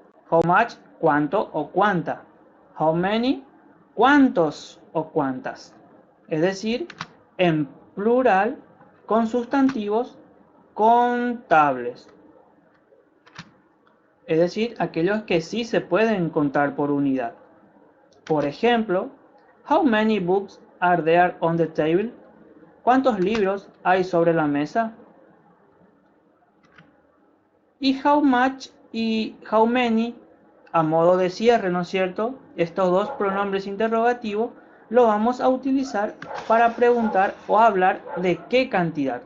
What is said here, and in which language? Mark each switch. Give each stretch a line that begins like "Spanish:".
English: How much,
Spanish: cuánto o cuánta.
English: How many,
Spanish: cuántos o cuántas. Es decir, en plural con sustantivos contables. Es decir, aquellos que sí se pueden contar por unidad. Por ejemplo,
English: how many books are there on the table?
Spanish: ¿Cuántos libros hay sobre la mesa? Y how much y how many, a modo de cierre, ¿no es cierto? Estos dos pronombres interrogativos lo vamos a utilizar para preguntar o hablar de qué cantidad.